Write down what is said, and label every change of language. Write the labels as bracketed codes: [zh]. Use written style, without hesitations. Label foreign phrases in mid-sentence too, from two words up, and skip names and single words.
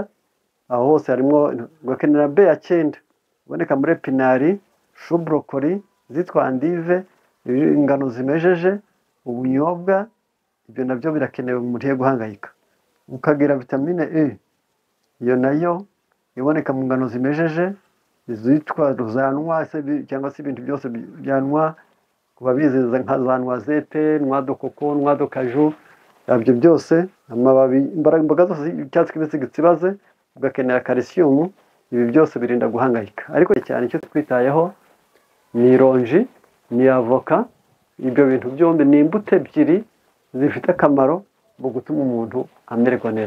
[rw] Aho hose harimo gukenera B ya 9 iboneka muri epinari, [fr] chou brocoli, [rw] zitwa andive, ingano zimejeje, ubunyobwa. Ibyo nabyo birakenewe mu gihe guhangayika. Ukagira vitamine E, iyo nayo iboneka mu ngano zimejeje, izitwa rozanwa cyangwa se ibintu byose byanwa kubabiziza nka za [fr] noisette, noix de coco, noix de cajou. [rw] Ibyo byose amababi imboga zose icyatsi kibisi gitsibaze, ugakenera calcium. Ibi byose birinda guhangayika, ariko cyane icyo twitayeho ni ironji, ni avoka. Ibyo bintu byombi ni imbuto ebyiri zifite akamaro mu gutuma umuntu amererwa neza.